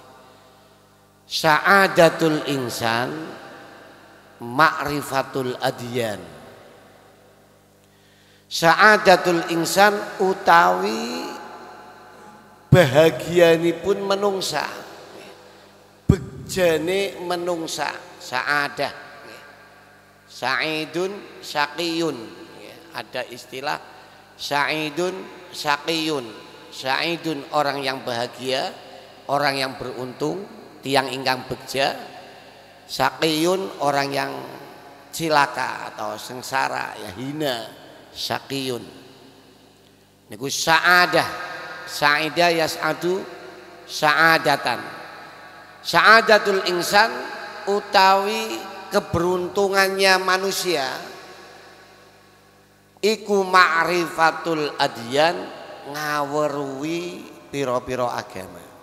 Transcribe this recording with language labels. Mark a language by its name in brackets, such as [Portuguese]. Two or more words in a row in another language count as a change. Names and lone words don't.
[Arabic] سعادة الإنسان معرفة الأديان. سعادة الإنسان [Javanese] utawi bahagianipun menungsa, begjane menungsa, sa'adah. [Arabic] سعيد شقي, [Indonesian] ada istilah [Arabic] سعيد شقي. [Indonesian] Sa'idun orang yang bahagia, orang yang beruntung, [Javanese] tiang ingkang begja. [Indonesian] Syaqiyun orang yang cilaka atau sengsara, ya hina. [Arabic] شقي niku سعادة، سعد يسعد سعادة. سعادة الإنسان [Javanese] utawi [Indonesian] keberuntungannya manusia [Javanese] iku [Arabic] معرفة الأديان, [Javanese] ngaweruhi piro-piro agama.